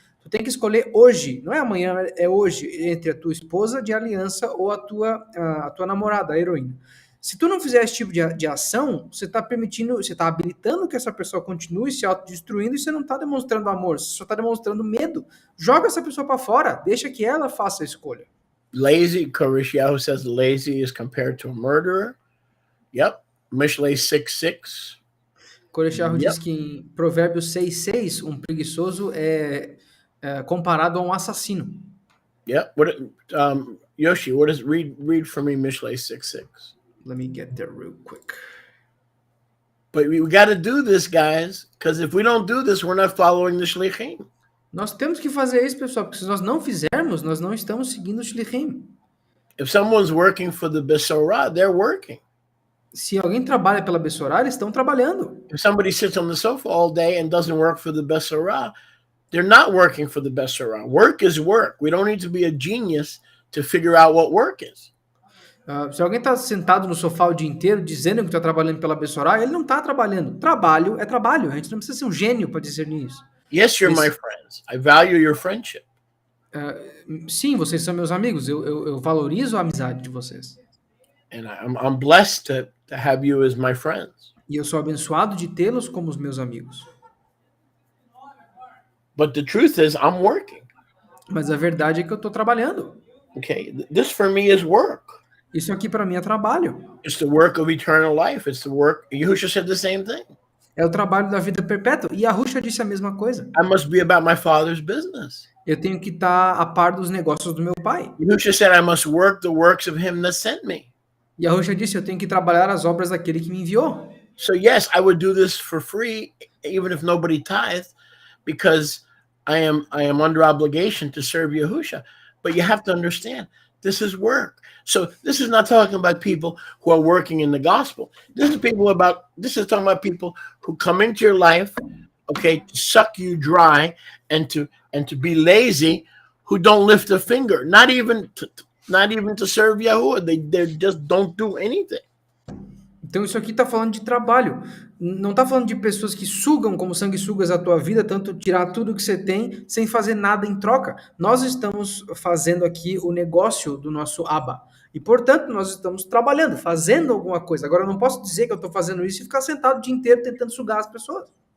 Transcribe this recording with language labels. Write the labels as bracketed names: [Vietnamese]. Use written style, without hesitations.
[Portuguese] Tu tem que escolher hoje, não é amanhã, é hoje, entre a tua esposa de aliança ou a tua namorada, a heroína. Se tu não fizer esse tipo de ação, você está permitindo, você está habilitando que essa pessoa continue se autodestruindo e você não está demonstrando amor, você só está demonstrando medo. Joga essa pessoa para fora, deixa que ela faça a escolha. [English] Lazy, Koreshiahu says lazy is compared to a murderer. Yep. Mishlei 6:6. [Portuguese] Koreshiahu diz que em Provérbios 6:6, um preguiçoso é comparado a um assassino. [English] Yep. Yoshi, what is read for me Mishlei 6:6. Let me get there real quick. But we got to do this, guys, because if we don't do this, we're not following the shlichim. [Portuguese] Nós temos que fazer isso, pessoal, porque se nós não fizermos, nós não estamos seguindo o shlichim. [English] If someone's working for the Besorah, they're working. [Portuguese] Se alguém trabalha pela Besorah, eles estão trabalhando. [English] If somebody sits on the sofa all day and doesn't work for the Besorah, they're not working for the Besorah. Work is work. We don't need to be a genius to figure out what work is. [Portuguese] Se alguém está sentado no sofá o dia inteiro dizendo que está trabalhando pela Besorah, ele não está trabalhando. Trabalho é trabalho. A gente não precisa ser um gênio para discernir isso. [English] Yes, you're my friends. I value your friendship. [Portuguese] Sim, vocês são meus amigos. Eu valorizo a amizade de vocês. [English] And I'm blessed to have you as my friends. [Portuguese] E eu sou abençoado de tê-los como os meus amigos. [English] But the truth is, I'm working. [Portuguese] Mas a verdade é que eu estou trabalhando. [English] Okay, this for me is work. [Portuguese] Isso aqui para mim é trabalho. [English] It's the work of eternal life. It's the work. Yahusha said the same thing. [Portuguese] É o trabalho da vida perpétua. E a Yahusha disse a mesma coisa. [English] I must be about my Father's business. [Portuguese] Eu tenho que estar a par dos negócios do meu pai. [English] Yahusha said I must work the works of him that sent me. [Portuguese] E a Yahusha disse, eu tenho que trabalhar as obras daquele que me enviou. [English] So yes, I would do this for free, even if nobody tithed, because I am under obligation to serve Yahusha. But you have to understand, this is work. So this is not talking about people who are working in the gospel. This is talking about people who come into your life, okay, to suck you dry and to be lazy, who don't lift a finger, not even to serve Yahuwah. They just don't do anything. [Portuguese] Então isso aqui está falando de trabalho. Não está falando de pessoas que sugam como sanguessugas a tua vida, tanto tirar tudo que você tem sem fazer nada em troca. Nós estamos fazendo aqui o negócio do nosso Abba. E, portanto, nós estamos trabalhando, fazendo alguma coisa. Agora, eu não posso dizer que eu estou fazendo isso e ficar sentado o dia inteiro tentando sugar as pessoas.